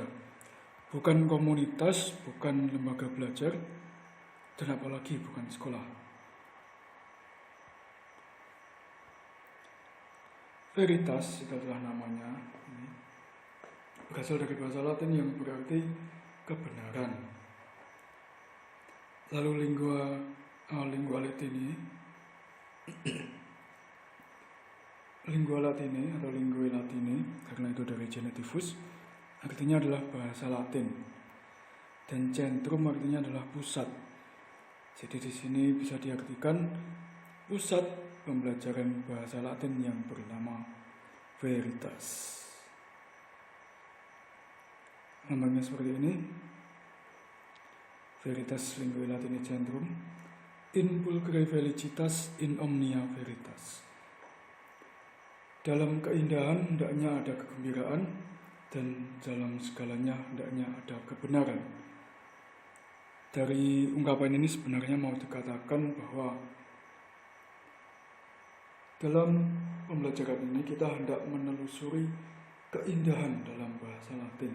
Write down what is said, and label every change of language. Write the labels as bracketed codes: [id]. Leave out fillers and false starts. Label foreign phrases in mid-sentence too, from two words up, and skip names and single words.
[id] Bukan komunitas, bukan lembaga belajar, dan apalagi bukan sekolah. Veritas itu adalah namanya, ini berasal dari bahasa Latin yang berarti kebenaran. [la] Lalu lingua latini [id] atau [la] linguae latini, [id] karena itu dari genitivus, artinya adalah bahasa Latin, dan centrum artinya adalah pusat. Jadi di sini bisa diartikan pusat pembelajaran bahasa Latin yang bernama Veritas. Namanya seperti ini, [la] Veritas Linguae Latini Centrum, in pulchre felicitas in omnia veritas. [id] Dalam keindahan hendaknya ada kegembiraan, dan dalam segalanya hendaknya ada kebenaran. Dari ungkapan ini sebenarnya mau dikatakan bahwa dalam pembelajaran ini kita hendak menelusuri keindahan dalam bahasa Latin.